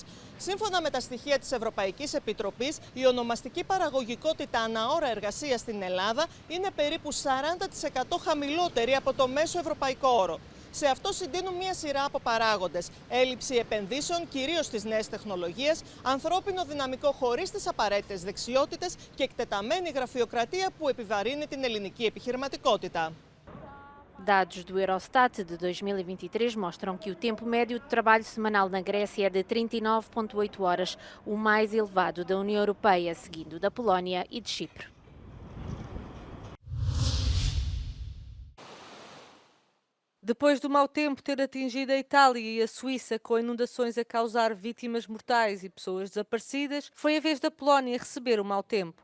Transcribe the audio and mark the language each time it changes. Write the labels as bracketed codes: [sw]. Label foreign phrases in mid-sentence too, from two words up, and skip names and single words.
[el] Σύμφωνα με τα στοιχεία της Ευρωπαϊκής Επιτροπής, η ονομαστική παραγωγικότητα ανά ώρα εργασίας στην Ελλάδα είναι περίπου 40% χαμηλότερη από το μέσο ευρωπαϊκό όρο. Σε αυτό συντείνουν μια σειρά από παράγοντες. Έλλειψη επενδύσεων, κυρίως στις νέες τεχνολογίες, ανθρώπινο δυναμικό χωρίς τις απαραίτητες δεξιότητες και εκτεταμένη γραφειοκρατία που επιβαρύνει την ελληνική επιχειρηματικότητα. [pt] Dados do Eurostat de 2023 mostram que o tempo médio de trabalho semanal na Grécia é de 39,8 horas, o mais elevado da União Europeia, seguindo da Polónia e de Chipre. Depois do mau tempo ter atingido a Itália e a Suíça com inundações a causar vítimas mortais e pessoas desaparecidas, foi a vez da Polónia receber o mau tempo.